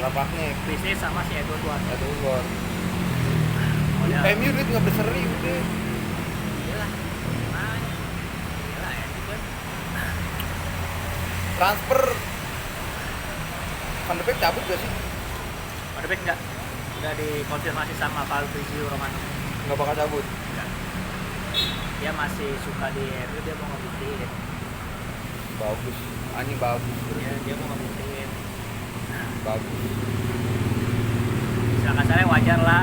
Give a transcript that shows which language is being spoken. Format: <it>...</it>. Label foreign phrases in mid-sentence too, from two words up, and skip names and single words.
<id>Ralf Rangnick. Bisnis sama si Edward Ward. Itu gua. Modal. MU duit nggak berseri udah. Iyalah. Makanya. Iyalah ya juga. Transfer Van de Beek cabut gak sih? Van de Beek enggak. Udah dikonfirmasi sama Fabrizio Romano. Nggak bakal cabut. Enggak. Dia masih suka di MU, dia mau ngebuktiin. Bagus. Anjing bagus. Dia mau ngebuktiin. Bagus. Misalkan saya wajar lah.</id>